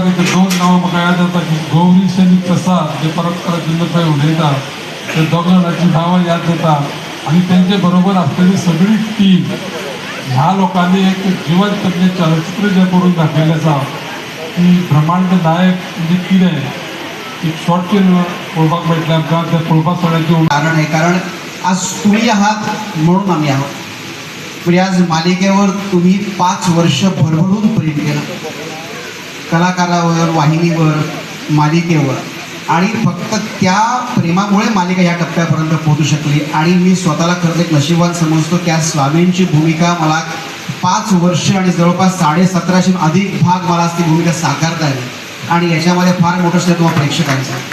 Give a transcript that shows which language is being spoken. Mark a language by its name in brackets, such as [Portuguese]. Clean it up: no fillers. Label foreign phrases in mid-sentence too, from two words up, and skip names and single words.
[Konkani] एक दोन नांवां म्हाका याद जाता की गौरी शनी प्रसाद जे परत परत जेन्ना पळय उलयता ते दोगांची नांवां याद जाता आनी तेंचे बरोबर आसलेली सगळी टीम ह्या लोकांनी एक जिवंत म्हणजे चलचित्र जें करून दाखयलें आसा की ब्रह्मांड नायक म्हणजे कितें एक [English] short film [Konkani] पळोवपाक मेळटलें आमकां ते पळोवपा सगळ्यांची [Marathi] कारण आहे कारण आज तुम्ही आहात म्हणून आम्ही आहोत म्हणजे आज मालिकेवर तुम्ही 5 वर्ष भरभरून प्रेम केलं कलाकारावर वाहिनीवर मालिकेवर आणि फक्त त्या प्रेमामुळे मालिका या टप्प्यापर्यंत पोहोचू शकली आणि मी स्वतःला खरंच एक नशीबवान समजतो की आज स्वामींची भूमिका मला 5 वर्ष आणि जवळपास 1750 अधिक भाग मला आज ती भूमिका साकारता आली आणि याच्यामध्ये फार मोठं श्रेय तुम्हाला प्रेक्षकांचं